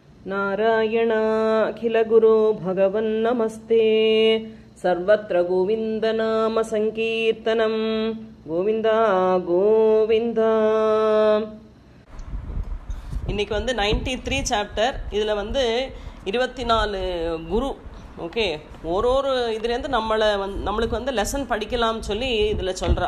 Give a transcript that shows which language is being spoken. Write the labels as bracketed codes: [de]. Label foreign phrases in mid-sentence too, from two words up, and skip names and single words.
[sa] ನಾರಾಯಣ ಅಖಿಲ ಗುರು ಭಗವನ್ ನಮಸ್ತೆ. ಸರ್ವತ್ರ ಗೋವಿಂದ ನಾಮ ಸಂಕೀರ್ತನಂ. [ta] கோவிந்தா கோவிந்தா. இன்னைக்கு 93 சாப்டர். இதில் 24 குரு. ஓகே, ஒரு இதுலேருந்து நம்மளுக்கு லெசன் படிக்கலாம்னு சொல்லி இதில் சொல்கிறா.